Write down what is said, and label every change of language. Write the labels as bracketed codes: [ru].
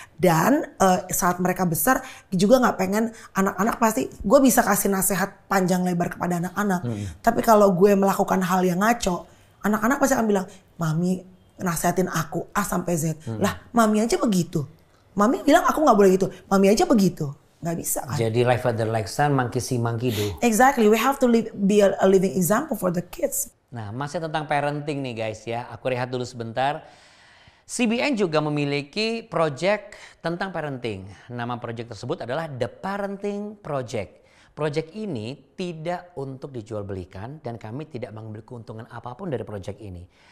[id] Dan saat mereka besar juga nggak pengen anak-anak pasti, gue bisa kasih nasihat panjang lebar kepada anak-anak. Tapi kalau gue melakukan hal yang ngaco, anak-anak pasti akan bilang, mami nasihatin aku A sampai Z. Lah mami aja begitu. Mami bilang aku gak boleh gitu. Mami aja begitu. Gak bisa kan. [en] Jadi like father like son, monkey see monkey do. Exactly. We have to be a living example for the kids. [id] Nah, masih tentang parenting nih guys ya. Aku rehat dulu sebentar. CBN juga memiliki project tentang parenting. Nama project tersebut adalah The Parenting Project. Project ini tidak untuk dijual belikan dan kami tidak mengambil keuntungan apapun dari project ini.